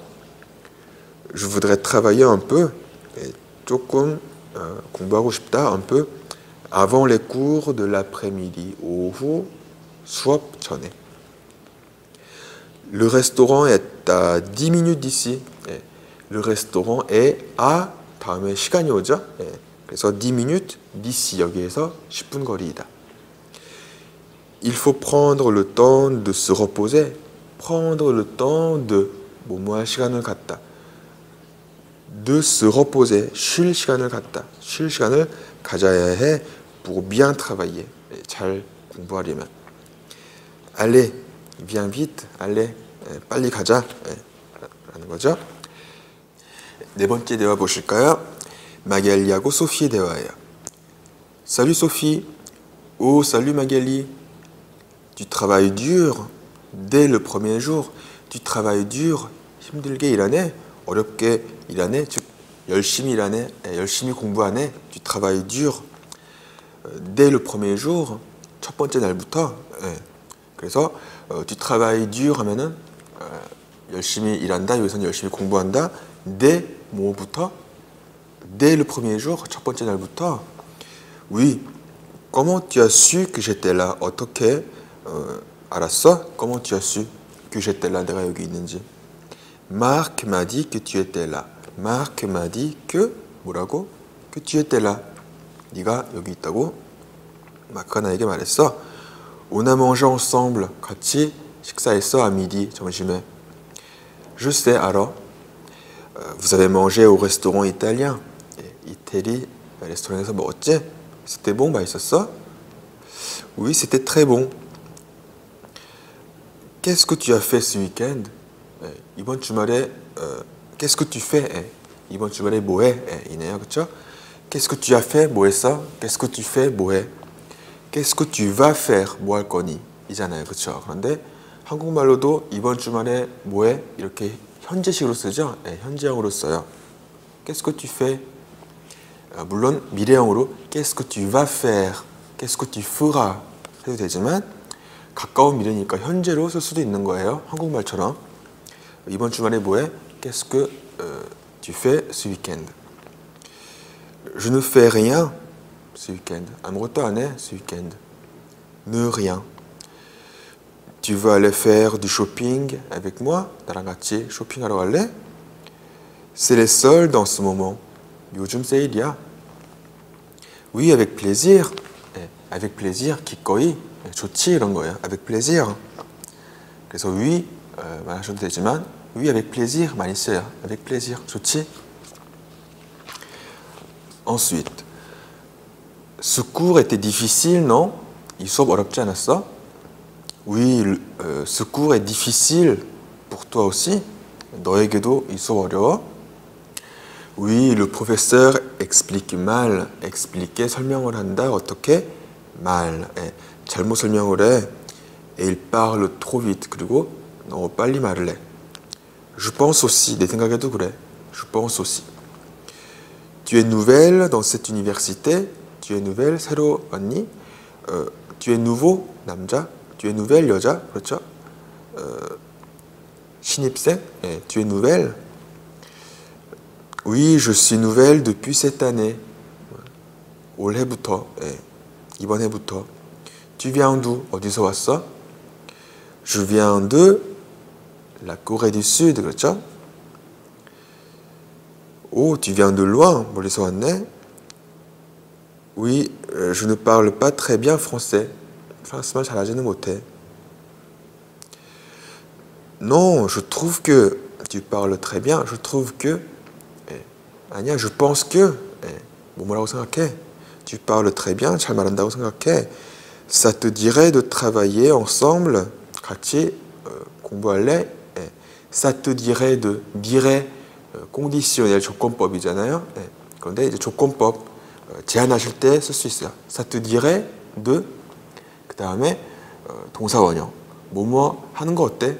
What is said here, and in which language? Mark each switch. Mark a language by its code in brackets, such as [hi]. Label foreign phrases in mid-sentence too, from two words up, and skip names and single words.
[fr] Je voudrais travailler un peu, [ko] 조금 공부하고 싶다, [fr] un peu, avant les cours de l'après-midi, [ko] 오후 수업 전에. [fr] Le restaurant est à 10 minutes d'ici. Le restaurant est à [ko] 다음에 시간이 오죠. 그래서 [fr] 10 minutes d'ici [ko] 여기에서 10분 거리이다. [fr] Il faut prendre le temps de se reposer. Prendre le temps de [ko] 뭐뭐할 시간을 갖다. [fr] De se reposer. [ko] 쉴 시간을 갖다. 쉴 시간을 가져야 해. [fr] Pour bien travailler. [ko] 잘 공부하려면. [fr] Allez, viens vite. Allez, [ko] 빨리 가자. 라는 거죠. 네 번째 대화 보실까요? 마겔리하고 소피의 대화예요. [fr] Salut Sophie. Oh, salut Magali. Tu travailles dur dès le premier jour. Tu travailles dur. [ko] 힘들게 일하네. 어렵게 일하네. 즉 열심히 일하네. 열심히 공부하네. [fr] Tu travailles dur dès le premier jour. [ko] 첫 번째 날부터. 그래서 [fr] tu travailles dur [ko] 하면은 열심히 일한다. 여기서는 열심히 공부한다. [fr] dès 뭐부터? Dès le premier jour. [ko] 첫 번째 날부터. [fr] Oui. Comment tu as su que j'étais là? [ko] 어떻게 알았어? [fr] Comment tu as su que j'étais là? [ko] 내가 여기 있는지. [fr] Marc m'a dit que tu étais là. Marc m'a dit que 뭐라고? Que tu étais là. [ko] 네가 여기 있다고 마크가 나에게 말했어. [fr] On a mangé ensemble. [ko] 같이 식사했어 [fr] à midi. [ko] 점심에. [fr] Je sais, 알아. Vous avez mangé au restaurant italien. [ko] 이태리 레스토랑에서 먹었지? [fr] C'était bon, 맛있었어? Oui, c'était très bon. Qu'est-ce que tu as fait ce week-end? [ko] 이번 주말에 [fr] Qu'est-ce que tu fais? [ko] 이번 주말에 뭐해? 이네요, 그렇죠? [fr] Qu'est-ce que tu as fait? [ko] 뭐 했어? [fr] Qu'est-ce que tu fais? 뭐해? Qu'est-ce que tu vas faire? [ko] 뭐 할 거니? 이잖아요, 그렇죠? 그런데 한국말로도 이번 주말에 뭐해? 이렇게 현재식으로 쓰죠? 현재형으로 써요. [fr] Qu'est-ce que tu fais? [ko] 물론 미래형으로 [fr] Qu'est-ce que tu vas faire? Qu'est-ce que tu feras? [ko] 해도 되지만 가까운 미래니까 현재로 쓸 수도 있는 거예요. 한국말처럼. 이번 주말에 뭐해? [fr] Qu'est-ce que tu fais ce week-end? Je ne fais rien. ce week-end. [ko] 아무것도 안 해, [fr] ce week-end. Ne rien. Tu veux aller faire du shopping avec moi? [ko] 나랑 같이 쇼핑하러 갈래? [fr] C'est les soldes en ce moment. [ko] 요즘 세일이야. [fr] Oui, avec plaisir. avec plaisir, [ko] 기꺼이. 좋지, 이런 거예요. [fr] avec plaisir. [ko] 그래서 oui, 말하셔도 되지만 [fr] oui, avec plaisir [ko] 많이 써요. [fr] avec plaisir, 좋지? Ensuite, ce cours était difficile, non? [ko] 이 수업 어렵지 않았어? [fr] Oui, ce cours est difficile pour toi aussi. [ko] 너에게도 이 수업 어려워? [fr] Oui, le professeur explique mal. [ko] expliquer 설명을 한다. 어떻게? mal. 잘못 설명을 해. [fr] Et il parle trop vite. [ko] 그리고 너무 빨리 말을 해. [fr] Je pense aussi. [ko] 내 생각에도 그래. [fr] Je pense aussi. Tu es nouvelle dans cette université. Tu es nouvelle. [ko] 새로 왔니? [fr] Tu es nouveau. 남자. Tu es nouvelle. [ko] 여자. 그렇죠? 신입생. [fr] Tu es nouvelle. Oui, je suis nouvelle depuis cette année. [ko] 올해부터. 이번 해부터. [fr] Tu viens d'où? [ko] 어디서 왔어? [fr] Je viens de la Corée du Sud. 그렇죠? Oh, tu viens de loin. [ko] 멀리서 왔네. [fr] Oui, je ne parle pas très bien français. [ko] 프랑스말 잘하지는 못해. [fr] Non, je trouve que tu parles très bien. Je trouve que 아니야, je pense que [ko] 뭐라고 생각해? [fr] Tu parles très bien. [ko] 잘 말한다고 생각해. [fr] Ça te dirait de travailler ensemble. [ko] 같이 공부할래? [fr] Ça te dirait de dirait conditionnel 조건법이잖아요. [ko] 그런데 이제 조건법 제안하실 때 쓸 수 있어요. [fr] Ça te dirait de [ko] 그 다음에 동사원형 뭐뭐 하는 거 어때?